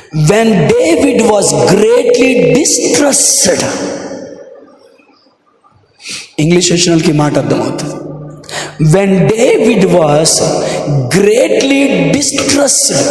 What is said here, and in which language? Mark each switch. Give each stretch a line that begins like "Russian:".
English: When David was greatly distressed.
Telugu: English వచ్చిన వాళ్ళకి మాట అర్థమవుతుంది.
English: When David was greatly distressed.